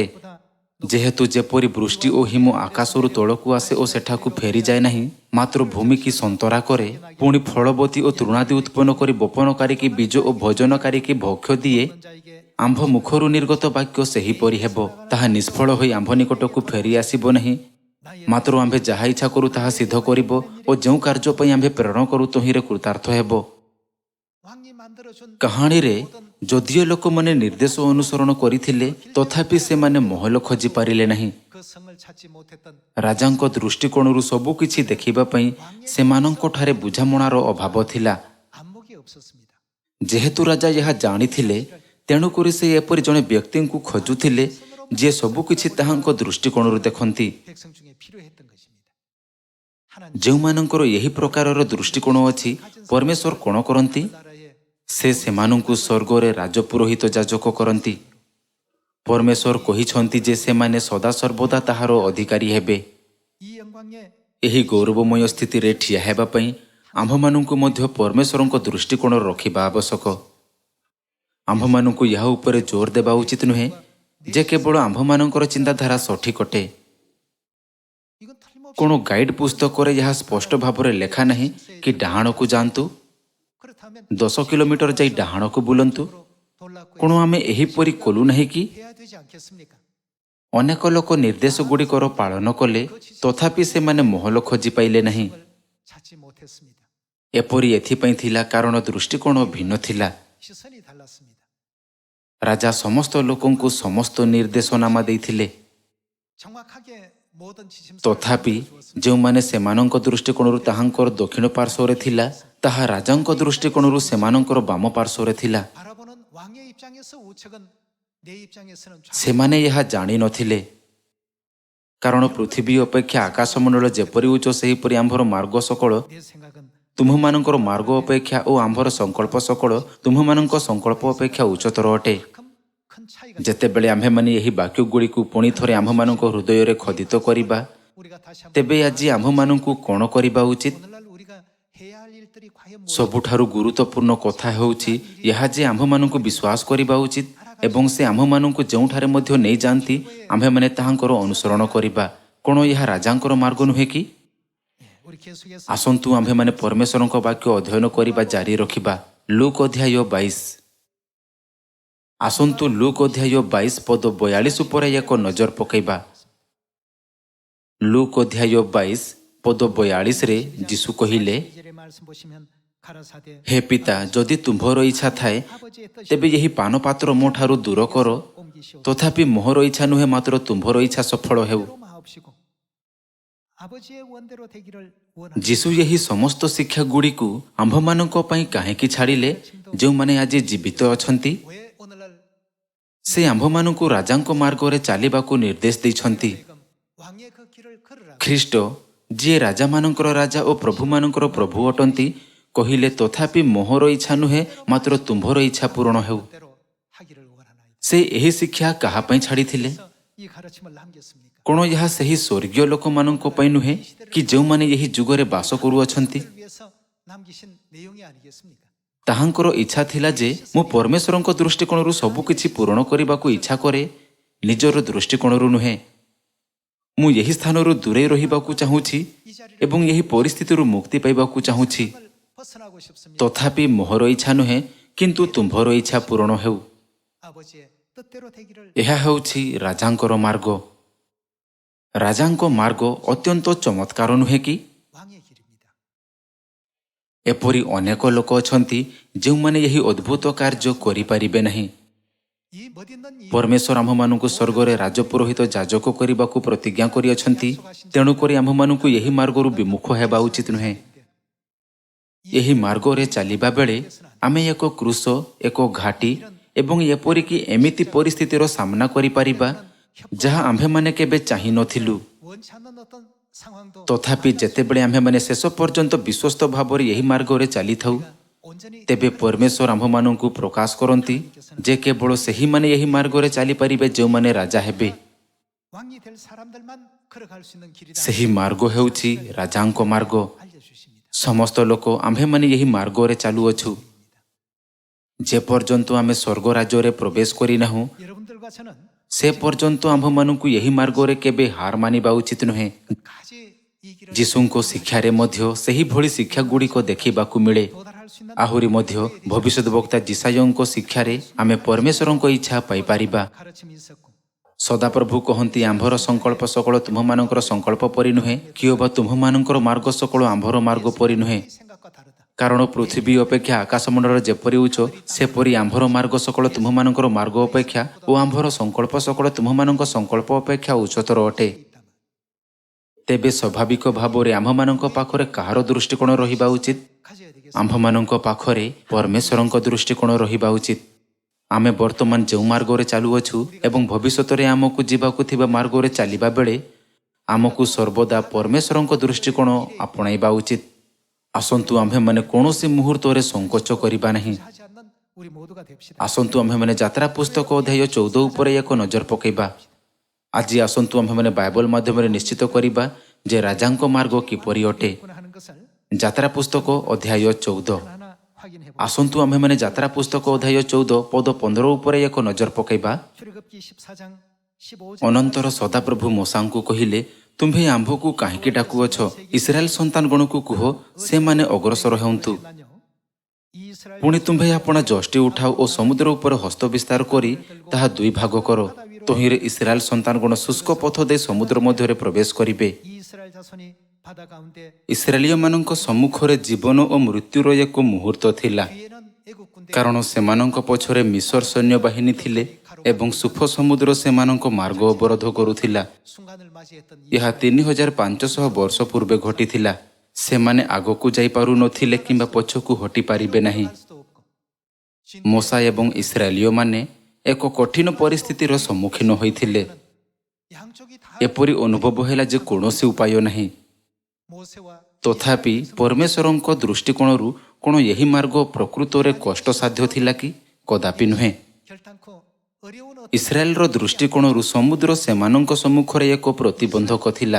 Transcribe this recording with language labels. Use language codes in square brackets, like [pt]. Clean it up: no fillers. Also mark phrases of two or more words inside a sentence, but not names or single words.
[or] ଯେହେତୁ ଯେପରି ବୃଷ୍ଟି ଓ ହିମ ଆକାଶରୁ ତଳକୁ ଆସେ ଓ ସେଠାକୁ ଫେରିଯାଏ ନାହିଁ, ମାତ୍ର ଭୂମିକି ସନ୍ତରା କରେ, ପୁଣି ଫଳବତୀ ଓ ତୃଣାଦି ଉତ୍ପନ୍ନ କରି ବପନକାରୀକି ବୀଜ ଓ ଭୋଜନକାରୀକି ଭକ୍ଷ୍ୟ ଦିଏ, [ko] 자에게 [or] ଆମ୍ଭ ମୁଖରୁ ନିର୍ଗତ ବାକ୍ୟ ସେହିପରି ହେବ। ତାହା ନିଷ୍ଫଳ ହୋଇ ଆମ୍ଭ ନିକଟକୁ ଫେରି ଆସିବ ନାହିଁ, ମାତ୍ର ଆମ୍ଭେ ଯାହା ଇଚ୍ଛା କରୁ ତାହା ସିଦ୍ଧ କରିବ ଓ ଯେଉଁ କାର୍ଯ୍ୟ ପାଇଁ ଆମ୍ଭେ ପ୍ରେରଣ କରୁ ତହିଁରେ କୃତାର୍ଥ ହେବ। [ko] 왕이 만들어준 [or] କାହାଣୀରେ ଯଦିଓ ଲୋକମାନେ ନିର୍ଦ୍ଦେଶ ଅନୁସରଣ କରିଥିଲେ ତଥାପି ସେମାନେ ମହଲ ଖୋଜି ପାରିଲେ ନାହିଁ। [ko] 그 성을 찾지 못했던 [or] ରାଜାଙ୍କ ଦୃଷ୍ଟିକୋଣରୁ ସବୁ କିଛି ଦେଖିବା ପାଇଁ ସେମାନଙ୍କଠାରେ ବୁଝାମଣାର ଅଭାବ ଥିଲା। [ko] 안목이 없었습니다. [or] ଯେହେତୁ ରାଜା ଏହା ଜାଣିଥିଲେ ତେଣୁକରି ସେ ଏପରି ଜଣେ ବ୍ୟକ୍ତିଙ୍କୁ ଖୋଜୁଥିଲେ ଯିଏ ସବୁକିଛି ତାହାଙ୍କ ଦୃଷ୍ଟିକୋଣରୁ ଦେଖନ୍ତି। [ko] 백성 중에 필요했던 것입니다. 하나님 [or] ଯେଉଁମାନଙ୍କର ଏହି ପ୍ରକାରର ଦୃଷ୍ଟିକୋଣ ଅଛି ପରମେଶ୍ୱର କ'ଣ କରନ୍ତି? [ko] 나라에 [or] ସେ ସେମାନଙ୍କୁ ସ୍ୱର୍ଗରେ ରାଜପୁରୋହିତ ଯାଜକ କରନ୍ତି। ପରମେଶ୍ୱର କହିଛନ୍ତି ଯେ ସେମାନେ ସଦାସର୍ବଦା ତାହାର ଅଧିକାରୀ ହେବେ। [ko] 이 영광에 [or] ଏହି ଗୌରବମୟ ସ୍ଥିତିରେ ଠିଆ ହେବା ପାଇଁ ଆମ୍ଭମାନଙ୍କୁ ମଧ୍ୟ ପରମେଶ୍ୱରଙ୍କ ଦୃଷ୍ଟିକୋଣ ରଖିବା ଆବଶ୍ୟକ। ଆମ୍ଭମାନଙ୍କୁ ଏହା ଉପରେ ଜୋର ଦେବା ଉଚିତ ନୁହେଁ ଯେ କେବଳ ଆମ୍ଭମାନଙ୍କର ଚିନ୍ତାଧାରା ସଠିକ୍ ଅଟେ। [ko] 이건 틀림없이 [or] କ'ଣ ଗାଇଡ୍ ପୁସ୍ତକରେ ଏହା ସ୍ପଷ୍ଟ ଭାବରେ ଲେଖା ନାହିଁ କି ଡାହାଣକୁ ଯାଆନ୍ତୁ, [ko] 그렇다면 [or] 10 କିଲୋମିଟର ଯାଇ ଡାହାଣକୁ ବୁଲନ୍ତୁ? [ko] 돌라고 [or] କ'ଣ ଆମେ ଏହିପରି କଲୁ ନାହିଁ କି? [ko] 해야 되지 않겠습니까? [or] ଅନେକ ଲୋକ ନିର୍ଦ୍ଦେଶଗୁଡ଼ିକର ପାଳନ କଲେ ତଥାପି ସେମାନେ ମହଲ ଖୋଜି ପାଇଲେ ନାହିଁ। [ko] 을 찾지 못했습니다. [or] ଏପରି ଏଥିପାଇଁ ଥିଲା କାରଣ ଦୃଷ୍ଟିକୋଣ ଭିନ୍ନ ଥିଲା। [ko] 시선이 달랐습니다. [or] ରାଜା ସମସ୍ତ ଲୋକଙ୍କୁ ସମସ୍ତ ନିର୍ଦ୍ଦେଶନାମା ଦେଇଥିଲେ। [ko] 정확하게 모든 지침서를 [or] ତଥାପି [ko] 주었습니다. [or] ଯେଉଁମାନେ ସେମାନଙ୍କ ଦୃଷ୍ଟିକୋଣରୁ ତାହାଙ୍କର ଦକ୍ଷିଣ ପାର୍ଶ୍ୱରେ ଥିଲା ତାହା ରାଜାଙ୍କ ଦୃଷ୍ଟିକୋଣରୁ ସେମାନଙ୍କର ବାମ ପାର୍ଶ୍ୱରେ ଥିଲା। [ko] 바라보는 왕의 입장에서 우측은 내 입장에서는 좌측. [or] ସେମାନେ ଏହା ଜାଣିନଥିଲେ କାରଣ ପୃଥିବୀ ଅପେକ୍ଷା ଆକାଶମଣ୍ଡଳ ଯେପରି ଉଚ୍ଚ ସେହିପରି ଆମ୍ଭର ମାର୍ଗ ସକଳ [ko] 내 생각은 [or] ତୁମ୍ଭମାନଙ୍କର ମାର୍ଗ ଅପେକ୍ଷା ଓ ଆମ୍ଭର ସଂକଳ୍ପ ସକଳ ତୁମ୍ଭମାନଙ୍କ ସଂକଳ୍ପ ଅପେକ୍ଷା ଉଚ୍ଚତର ଅଟେ। [ko] 큰 차이가 [or] ଯେତେବେଳେ ଆମ୍ଭେମାନେ ଏହି ବାକ୍ୟଗୁଡ଼ିକୁ ପୁଣି ଥରେ ଆମ୍ଭମାନଙ୍କ ହୃଦୟରେ ଖୋଦିତ କରିବା [ko] 우리가 다시 한번 [or] ତେବେ ଆଜି ଆମ୍ଭମାନଙ୍କୁ କ'ଣ କରିବା ଉଚିତ? [ko] 오늘날 우리가 해야 할 일들이 과연 [or] ସବୁଠାରୁ ଗୁରୁତ୍ୱପୂର୍ଣ୍ଣ କଥା ହେଉଛି ଏହା ଯେ ଆମ୍ଭମାନଙ୍କୁ ବିଶ୍ୱାସ କରିବା ଉଚିତ ଏବଂ ସେ ଆମ୍ଭମାନଙ୍କୁ ଯେଉଁଠାରେ ମଧ୍ୟ ନେଇଯାଆନ୍ତି ଆମ୍ଭେମାନେ ତାହାଙ୍କର ଅନୁସରଣ କରିବା। କ'ଣ ଏହା ରାଜାଙ୍କର ମାର୍ଗ ନୁହେଁ କି? [ko] 우리 계속해서 [or] ଆସନ୍ତୁ ଆମ୍ଭେମାନେ ପରମେଶ୍ୱରଙ୍କ ବାକ୍ୟ ଅଧ୍ୟୟନ କରିବା ଜାରି ରଖିବା। ଲୁକ୍ ଅଧ୍ୟାୟ 22। ଆସନ୍ତୁ ଲୁକ୍ ଅଧ୍ୟାୟ 22 ପଦ 42 ଉପରେ ଏକ ନଜର ପକାଇବା। ଲୁକ୍ ଅଧ୍ୟାୟ 22 ପଦ 42ରେ ଯୀଶୁ କହିଲେ, [ko] 2절의 말씀 보시면 가라사대 [or] ହେ ପିତା, ଯଦି ତୁମ୍ଭର ଇଚ୍ଛା ଥାଏ [ko] 아버지의 뜻이 [or] ତେବେ ଏହି ପାନପାତ୍ର ମୋ ଠାରୁ ଦୂର କର, [ko] 옮기시오. [or] ତଥାପି ମୋହର ଇଚ୍ଛା ନୁହେଁ ମାତ୍ର ତୁମ୍ଭର ଇଚ୍ଛା ସଫଳ ହେଉ। [ko] 원대로 마옵시고 아버지의 원대로 되기를 원하는 [or] ଯୀଶୁ ଏହି ସମସ୍ତ ଶିକ୍ଷାଗୁଡ଼ିକୁ ଆମ୍ଭମାନଙ୍କ ପାଇଁ କାହିଁକି ଛାଡ଼ିଲେ? ଯେଉଁମାନେ ଆଜି ଜୀବିତ ଅଛନ୍ତି [ko] 왜 오늘날 [or] ସେ ଆମ୍ଭମାନଙ୍କୁ ରାଜାଙ୍କ ମାର୍ଗରେ ଚାଲିବାକୁ ନିର୍ଦ୍ଦେଶ ଦେଇଛନ୍ତି। [ko] 지금 왕의 그 길을 걸으라. [or] ଖ୍ରୀଷ୍ଟ ଯିଏ ରାଜାମାନଙ୍କର ରାଜା ଓ ପ୍ରଭୁମାନଙ୍କର ପ୍ରଭୁ ଅଟନ୍ତି କହିଲେ, ତଥାପି ମୋହର ଇଚ୍ଛା ନୁହେଁ ମାତ୍ର ତୁମ୍ଭର ଇଚ୍ଛା ପୂରଣ ହେଉ। [ko] 대로 하기를 원하나이다. [or] ସେ ଏହି ଶିକ୍ଷା କାହା ପାଇଁ ଛାଡ଼ିଥିଲେ? [ko] 그래서 이 가르침을 남겼습니까? [or] କ'ଣ ଏହା ସେହି ସ୍ୱର୍ଗୀୟ ଲୋକମାନଙ୍କ ପାଇଁ ନୁହେଁ କି ଯେଉଁମାନେ ଏହି ଯୁଗରେ ବାସ କରୁଅଛନ୍ତି? [ko] 그를 위해서 남기신 내용이 아니겠습니까? [or] ତାହାଙ୍କର ଇଚ୍ଛା ଥିଲା ଯେ ମୁଁ ପରମେଶ୍ୱରଙ୍କ ଦୃଷ୍ଟିକୋଣରୁ ସବୁକିଛି ପୂରଣ କରିବାକୁ ଇଚ୍ଛା କରେ, ନିଜର ଦୃଷ୍ଟିକୋଣରୁ ନୁହେଁ। ମୁଁ ଏହି ସ୍ଥାନରୁ ଦୂରେଇ ରହିବାକୁ ଚାହୁଁଛି [ko] 이 자리를 [or] ଏବଂ ଏହି ପରିସ୍ଥିତିରୁ ମୁକ୍ତି ପାଇବାକୁ ଚାହୁଁଛି। [ko] 벗어나고 싶습니다. [or] ତଥାପି ମୋହର ଇଚ୍ଛା ନୁହେଁ କିନ୍ତୁ ତୁମ୍ଭର ଇଚ୍ଛା ପୂରଣ ହେଉ। [ko] 아버지의 뜻대로 되기를 [or] ଏହା ହେଉଛି ରାଜାଙ୍କର ମାର୍ଗ। ରାଜାଙ୍କ ମାର୍ଗ ଅତ୍ୟନ୍ତ ଚମତ୍କାର ନୁହେଁ କି? [ko] 왕의 길입니다. [or] ଏପରି ଅନେକ ଲୋକ ଅଛନ୍ତି ଯେଉଁମାନେ ଏହି ଅଦ୍ଭୁତ କାର୍ଯ୍ୟ କରିପାରିବେ ନାହିଁ। [ko] 이 멋있는 이 [or] ପରମେଶ୍ୱର ଆମ୍ଭମାନଙ୍କୁ ସ୍ୱର୍ଗରେ ରାଜପୁରୋହିତ ଯାଜକ କରିବାକୁ ପ୍ରତିଜ୍ଞା କରିଅଛନ୍ତି। ତେଣୁକରି ଆମ୍ଭମାନଙ୍କୁ ଏହି ମାର୍ଗରୁ ବିମୁଖ ହେବା ଉଚିତ ନୁହେଁ। ଏହି ମାର୍ଗରେ ଚାଲିବା ବେଳେ ଆମେ ଏକ କୃଶ, ଏକ ଘାଟି ଏବଂ ଏପରିକି ଏମିତି ପରିସ୍ଥିତିର ସାମ୍ନା କରିପାରିବା ଯାହା ଆମ୍ଭେମାନେ କେବେ ଚାହିଁନଥିଲୁ। [ko] 원치 않는 어떤 상황도 [or] ତଥାପି ଯେତେବେଳେ ଆମ୍ଭେମାନେ ଶେଷ ପର୍ଯ୍ୟନ୍ତ ବିଶ୍ୱସ୍ତ ଭାବରେ ଏହି ମାର୍ଗରେ ଚାଲିଥାଉ [ko] 온전히 [or] ତେବେ ପରମେଶ୍ୱର ଆମ୍ଭମାନଙ୍କୁ ପ୍ରକାଶ କରନ୍ତି ଯେ କେବଳ ସେହିମାନେ ଏହି ମାର୍ଗରେ ଚାଲିପାରିବେ ଯେଉଁମାନେ ରାଜା ହେବେ। [ko] 왕이 될 사람들만 걸어갈 수 있는 길이다. [or] ସେହି ମାର୍ଗ ହେଉଛି ରାଜାଙ୍କ ମାର୍ଗ। [ko] 알려주십니다. [or] ସମସ୍ତ ଲୋକ ଆମ୍ଭେମାନେ ଏହି ମାର୍ଗରେ ଚାଲୁଅଛୁ। ଯେପର୍ଯ୍ୟନ୍ତ ଆମେ ସ୍ୱର୍ଗ ରାଜ୍ୟରେ ପ୍ରବେଶ କରିନାହୁଁ [ko] 여러분들과 저는 [or] ସେ ପର୍ଯ୍ୟନ୍ତ ଆମ୍ଭମାନଙ୍କୁ ଏହି ମାର୍ଗରେ କେବେ ହାର ମାନିବା ଉଚିତ ନୁହେଁ। [ko] 가지 이 길을 [or] ଯୀଶୁଙ୍କ ଶିକ୍ଷାରେ ମଧ୍ୟ ସେହିଭଳି ଶିକ୍ଷାଗୁଡ଼ିକ ଦେଖିବାକୁ ମିଳେ। [ko] 도달할 수 있는 [or] ଆହୁରି ମଧ୍ୟ ଭବିଷ୍ୟତ ବକ୍ତା ଯିଶାୟଙ୍କ ଶିକ୍ଷାରେ ଆମେ ପରମେଶ୍ୱରଙ୍କ ଇଚ୍ଛା ପାଇପାରିବା। [ko] 가르침이 있었고 [or] ସଦାପ୍ରଭୁ କହନ୍ତି ଆମ୍ଭର ସଂକଳ୍ପ ସକଳ ତୁମ୍ଭମାନଙ୍କର ସଂକଳ୍ପ ପରି ନୁହେଁ, କିଓ ବା ତୁମ୍ଭମାନଙ୍କର ମାର୍ଗ ସକଳ ଆମ୍ଭର ମାର୍ଗ ପରି ନୁହେଁ। [ko] 이 생각과 다르다. [or] କାରଣ ପୃଥିବୀ ଅପେକ୍ଷା ଆକାଶମଣ୍ଡଳ ଯେପରି ଉଚ୍ଚ, ସେପରି ଆମ୍ଭର ମାର୍ଗ ସକଳ ତୁମ୍ଭମାନଙ୍କର ମାର୍ଗ ଅପେକ୍ଷା ଓ ଆମ୍ଭର ସଂକଳ୍ପ ସକଳ ତୁମ୍ଭମାନଙ୍କ ସଂକଳ୍ପ ଅପେକ୍ଷା ଉଚ୍ଚତର ଅଟେ। ତେବେ ସ୍ୱାଭାବିକ ଭାବରେ ଆମ୍ଭମାନଙ୍କ ପାଖରେ କାହାର ଦୃଷ୍ଟିକୋଣ ରହିବା ଉଚିତ? [ko] 가져야 되겠습니다. [or] ଆମ୍ଭମାନଙ୍କ ପାଖରେ ପରମେଶ୍ୱରଙ୍କ ଦୃଷ୍ଟିକୋଣ ରହିବା ଉଚିତ। ଆମେ ବର୍ତ୍ତମାନ ଯେଉଁ ମାର୍ଗରେ ଚାଲୁଅଛୁ ଏବଂ ଭବିଷ୍ୟତରେ ଆମକୁ ଯିବାକୁ ଥିବା ମାର୍ଗରେ ଚାଲିବା ବେଳେ ଆମକୁ ସର୍ବଦା ପରମେଶ୍ୱରଙ୍କ ଦୃଷ୍ଟିକୋଣ ଆପଣାଇବା ଉଚିତ। ଆସନ୍ତୁ ଆମ୍ଭେମାନେ କୌଣସି ମୁହୂର୍ତ୍ତରେ ସଂକୋଚ କରିବା ନାହିଁ। [ko] 하지 않는 우리 모두가 됩시다. [or] ଆସନ୍ତୁ ଆମ୍ଭେମାନେ ଯାତ୍ରା ପୁସ୍ତକ ଅଧ୍ୟାୟ 14 ଉପରେ ଏକ ନଜର ପକାଇବା। ଆଜି ଆସନ୍ତୁ ଆମ୍ଭେମାନେ ବାଇବଲ ମାଧ୍ୟମରେ ନିଶ୍ଚିତ କରିବା ଯେ ରାଜାଙ୍କ ମାର୍ଗ କିପରି ଅଟେ। [ko] 구나 하는 것을 [or] ଯାତ୍ରା ପୁସ୍ତକ ଅଧ୍ୟାୟ 14। [ko] 하나하나 확인해 보겠습니다. [or] ଆସନ୍ତୁ ଆମ୍ଭେମାନେ ଯାତ୍ରା ପୁସ୍ତକ ଅଧ୍ୟାୟ 14 ପଦ 15 ଉପରେ ଏକ ନଜର ପକାଇବା। [ko] 출애굽기 14장 15절 [or] ଅନନ୍ତର ସଦାପ୍ରଭୁ ମୋଶାଙ୍କୁ କହିଲେ, ତୁମ୍ଭେ ଆମ୍ଭକୁ କାହିଁକି ଡାକୁଅଛ? ଇସ୍ରାଏଲ ସନ୍ତାନଗଣକୁ କୁହ, ସେମାନେ ଅଗ୍ରସର ହେଉନ୍ତୁ। [ko] 이스라엘 [or] ପୁଣି ତୁମ୍ଭେ ଆପଣା ଯଷ୍ଟି ଉଠାଅ ଓ ସମୁଦ୍ର ଉପରେ ହସ୍ତ ବିସ୍ତାର କରି ତାହା ଦୁଇ ଭାଗ କର। ତହିଁରେ ଇସ୍ରାଏଲ ସନ୍ତାନଗଣ ଶୁଷ୍କ ପଥ ଦେଇ ସମୁଦ୍ର ମଧ୍ୟରେ ପ୍ରବେଶ କରିବେ। [ko] 이스라엘 자손이 바다 가운데 [or] ଇସ୍ରାଏଲୀୟମାନଙ୍କ ସମ୍ମୁଖରେ ଜୀବନ ଓ ମୃତ୍ୟୁର ଏକ ମୁହୂର୍ତ୍ତ ଥିଲା, [ko] 뒤에는 애국 군대 [or] କାରଣ ସେମାନଙ୍କ ପଛରେ ମିଶର ସୈନ୍ୟବାହିନୀ ଥିଲେ ଏବଂ ସୁଫ ସମୁଦ୍ର ସେମାନଙ୍କ ମାର୍ଗ ଅବରୋଧ କରୁଥିଲା। [ko] 순간을 맞이했던 [or] ଏହା 3500 ବର୍ଷ ପୂର୍ବେ ଘଟିଥିଲା। ସେମାନେ ଆଗକୁ ଯାଇପାରୁନଥିଲେ କିମ୍ବା ପଛକୁ ହଟି ପାରିବେ ନାହିଁ। [ko] 할 수도 없고 [or] ମୋଶା ଏବଂ ଇସ୍ରାଏଲୀୟମାନେ ଏକ କଠିନ ପରିସ୍ଥିତିର ସମ୍ମୁଖୀନ ହୋଇଥିଲେ। [ko] 양쪽이 다 [or] ଏପରି ଅନୁଭବ ହେଲା ଯେ କୌଣସି ଉପାୟ ନାହିଁ। [ko] 모세와 [or] ତଥାପି ପରମେଶ୍ୱରଙ୍କ ଦୃଷ୍ଟିକୋଣରୁ କ'ଣ ଏହି ମାର୍ଗ ପ୍ରକୃତରେ କଷ୍ଟସାଧ୍ୟ ଥିଲା କି? କଦାପି ନୁହେଁ। [ko] 결단코 어려운 어떤 [or] ଇସ୍ରାଏଲର ଦୃଷ୍ଟିକୋଣରୁ ସମୁଦ୍ର ସେମାନଙ୍କ ସମ୍ମୁଖରେ ଏକ ପ୍ରତିବନ୍ଧକ ଥିଲା